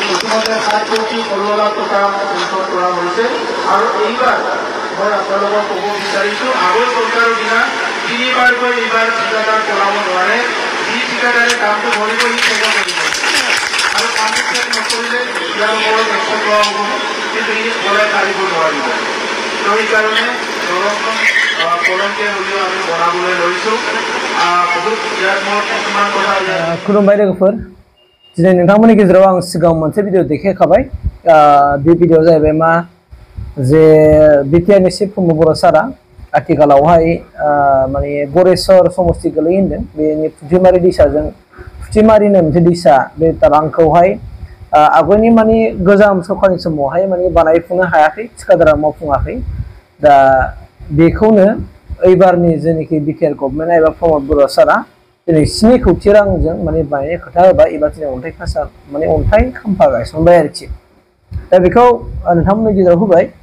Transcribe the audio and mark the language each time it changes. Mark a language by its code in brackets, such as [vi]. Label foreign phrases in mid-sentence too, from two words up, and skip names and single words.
[as] ইতিমধ্যে 7 কোটি 16 লাখ টকা পেঞ্চন কৰা হৈছে আৰু এইবাৰ মই আপোনালোকক ক'ব বিচাৰিছোঁ আগৰ চৰকাৰৰ দিনা 3বাৰকৈ এইবাৰ ঠিকাদাৰ কৰাব নোৱাৰে যি ঠিকাদাৰে কামটো কৰিব সি শেষ কৰিব আৰু কামটো শেষ নকৰিলে ইয়াৰ ওপৰত একশ্যন লোৱা হ'ব কিন্তু ই ওলাই কাঢ়িব নোৱাৰিব তো সেইকাৰণে দলংখন কলমকে হ'লেও আমি বনাবলৈ লৈছোঁ বহুত ইয়াত মোৰ কিছুমান কথা [brx] खुलुमबाय लोगोफोर दिनै नोंथांमोननि गेजेराव आं सिगाङाव मोनसे भिडिअ देखायखाबाय बे भिडिअ जाहैबाय मा जे बिटिआरनि चिफ प्रमद बर' सारा आथिखालावहाय माने गरेस्वर समस्ति गोलैयो होनदों बेनि फुथिमारि दैसाजों फुथिमारिनो मोनसे दैसा बे दालांखौहाय आगोलनि माने गोजाम सरकारनि समावहाय माने बानायफुंनो हायाखै थिकादारा मावफुङाखै दा बेखौनो एबारनि जेनाखि बिटिआर गभर्नमेन्ट एबा प्रमद बर' सारा दिनै 7 कोटी रांजों माने बानायनाय खोथा होबाय एबा दिनै अन्थाइ खासा माने अन्थाइ खाम्फा गायसनबाय आरोखि दा बेखौ नोंथांमोननि गेजेराव होबाय